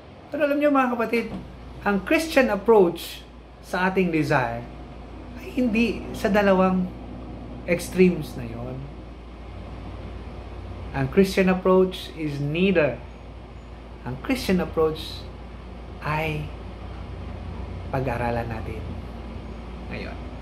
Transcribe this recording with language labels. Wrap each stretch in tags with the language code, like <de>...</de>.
<tl>Pero alam niyo mga kapatid, ang Christian approach sa ating desire ay hindi sa dalawang extremes na yon.</tl> <en>Ang Christian approach is neither.</en> <tl>Ang Christian approach ay pag-aralan natin ngayon.</tl>